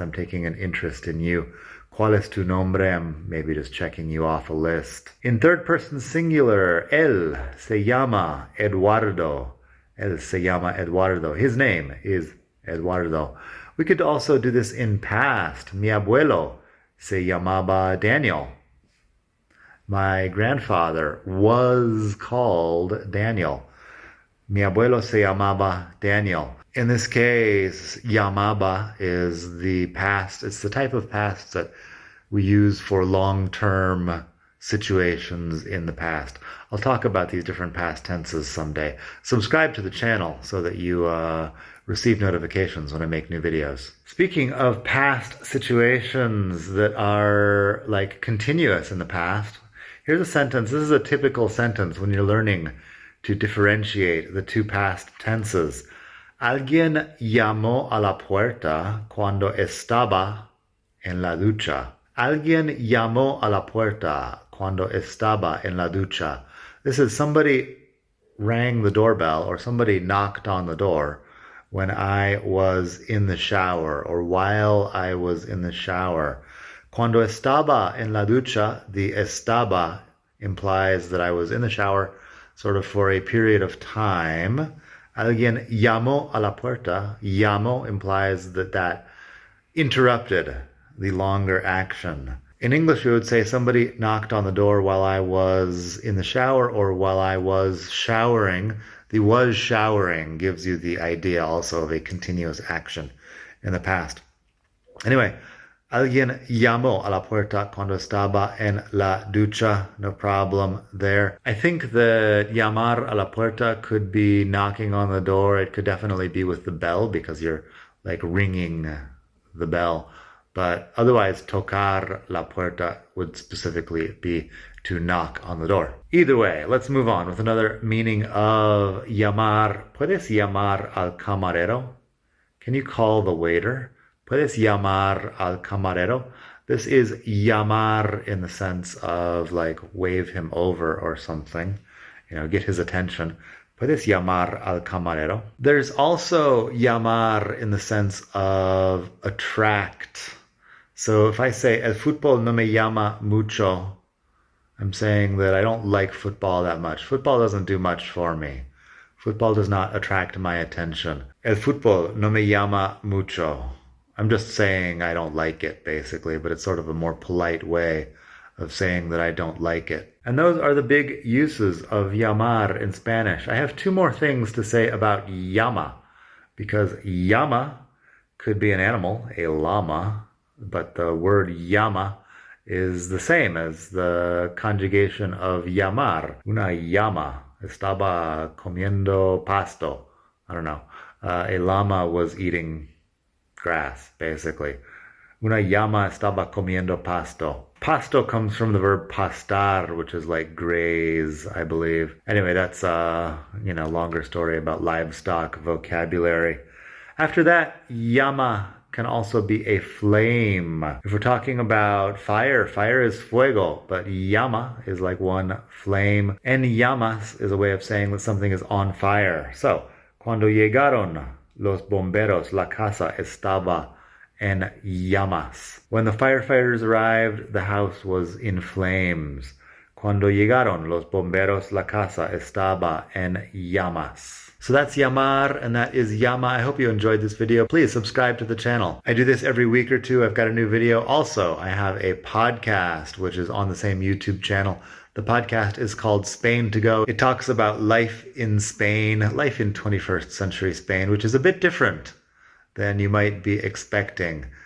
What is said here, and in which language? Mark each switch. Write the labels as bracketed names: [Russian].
[English] I'm taking an interest in you. [Spanish] ¿Cuál es tu nombre? [English] I'm maybe just checking you off a list. In third person singular, [Spanish] él se llama Eduardo. Él se llama Eduardo. [English] His name is Eduardo. We could also do this in past. [Spanish] Mi abuelo se llamaba Daniel. [English] My grandfather was called Daniel. [Spanish] Mi abuelo se llamaba Daniel. [English] In this case, llamaba is the past. It's the type of past that we use for long-term situations in the past. I'll talk about these different past tenses someday. Subscribe to the channel so that you receive notifications when I make new videos. Speaking of past situations that are like continuous in the past, here's a sentence. This is a typical sentence when you're learning to differentiate the two past tenses. [Spanish] Alguien llamó a la puerta cuando estaba en la ducha. Alguien llamó a la puerta cuando estaba en la ducha. [English] This is somebody rang the doorbell or somebody knocked on the door when I was in the shower or while I was in the shower. [Spanish] Cuando estaba en la ducha, [English] the estaba implies that I was in the shower sort of for a period of time. [Spanish] Alguien llamó a la puerta. [English] Llamo implies that interrupted the longer action. In English, we would say somebody knocked on the door while I was in the shower or while I was showering. The was showering gives you the idea also of a continuous action in the past. Anyway, [Spanish] alguien llamó a la puerta cuando estaba en la ducha. [English] No problem there. I think that [Spanish] llamar a la puerta [English] could be knocking on the door. It could definitely be with the bell because you're like ringing the bell. But otherwise, [Spanish] tocar la puerta [English] would specifically be to knock on the door. Either way, let's move on with another meaning of llamar. [Spanish] ¿Puedes llamar al camarero? [English] Can you call the waiter? [Spanish] ¿Puedes llamar al camarero? [English] This is llamar in the sense of like wave him over or something, get his attention. [Spanish] ¿Puedes llamar al camarero? [English] There's also llamar in the sense of attract. So if I say, [Spanish] el fútbol no me llama mucho, [English] I'm saying that I don't like football that much. Football doesn't do much for me. Football does not attract my attention. [Spanish] El fútbol no me llama mucho. [English] I'm just saying I don't like it, basically, but it's sort of a more polite way of saying that I don't like it. And those are the big uses of llamar in Spanish. I have two more things to say about llama, because llama could be an animal, a llama, but the word llama is the same as the conjugation of llamar. [Spanish] Una llama estaba comiendo pasto. [English] I don't know. A llama was eating grass, basically. [Spanish] Una llama estaba comiendo pasto. [English] Pasto comes from the verb pastar, which is like graze, I believe. Anyway, that's a longer story about livestock vocabulary. After that, llama can also be a flame. If we're talking about fire, fire is fuego, but llama is like one flame. [Spanish] En llamas [English] is a way of saying that something is on fire. [Spanish] So, cuando llegaron los bomberos, la casa estaba en llamas. [English] When the firefighters arrived, the house was in flames. [Spanish] Cuando llegaron los bomberos, la casa estaba en llamas. [English] So that's llamar, and that is llama. I hope you enjoyed this video. Please subscribe to the channel. I do this every week or two. I've got a new video. Also, I have a podcast, which is on the same YouTube channel. The podcast is called Spain to Go. It talks about life in Spain, life in 21st century Spain, which is a bit different than you might be expecting.